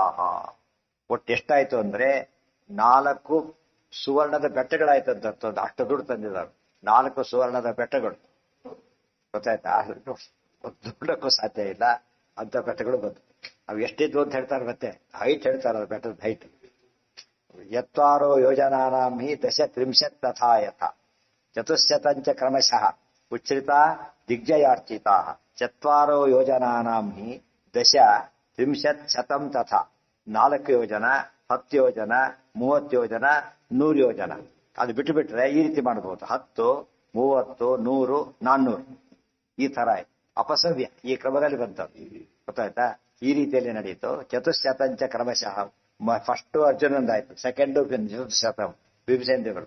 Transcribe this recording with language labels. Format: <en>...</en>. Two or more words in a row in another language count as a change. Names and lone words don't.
<kn>ಒಟ್ಟು ಎಷ್ಟಾಯ್ತು ಅಂದ್ರೆ 4 ಸುವರ್ಣದ ಬೆಟ್ಟಗಳಾಯ್ತಂತ. ಅಷ್ಟು ದುಡ್ಡು ತಂದಿದ್ದಾರೆ. 4 ಸುವರ್ಣದ ಬೆಟ್ಟಗಳು, ಗೊತ್ತಾಯ್ತಾ? ದುಡ್ಡಕ್ಕೂ ಸಾಧ್ಯ ಇಲ್ಲ ಅಂತ ಬೆಟ್ಟಗಳು ಬಂತು. ಅವು ಎಷ್ಟಿದ್ವು ಅಂತ ಹೇಳ್ತಾರೆ, ಮತ್ತೆ ಹೈಟ್ ಹೇಳ್ತಾರೆ, ಅದು ಬೆಟ್ಟದ ಹೈಟ್.</kn> <sa>ಯತ್ವಾರೋ ಯೋಜನಾನಾಂ ಹಿ 10 ತಥಾ ಯಥ ಚತುಶ್ಶತಂಚ ಕ್ರಮಶಃ ಉಚ್ಛ್ರಿತ ದಿಗ್ಜಯಾರ್ಚಿತಾ. ಚತ್ವಾರೋ ಯೋಜನಾನಾಂ ಹಿ 10 ಶತಂ ತಥಾ.</sa> <kn>4 ಯೋಜನ, 10 ಯೋಜನ, 30 ಯೋಜನ, 100 ಯೋಜನ. ಅದು ಬಿಟ್ಟು ಬಿಟ್ರೆ ಈ ರೀತಿ ಮಾಡಬಹುದು. 10, 30, 100, 400 ಈ ತರ ಅಪಸವ್ಯ ಈ ಕ್ರಮದಲ್ಲಿ ಬಂತದ್ದು, ಗೊತ್ತಾಯ್ತಾ? ಈ ರೀತಿಯಲ್ಲಿ ನಡೀತು.</kn> <sa>ಚತುಶ್ಶತಂಚ ಕ್ರಮಶಃ.</sa> <kn>ಫಸ್ಟ್ ಅರ್ಜುನಂದಾಯ್ತು, ಸೆಕೆಂಡು ಶತಂ ಭೀಮಸೇನ ದೇವರು.</kn>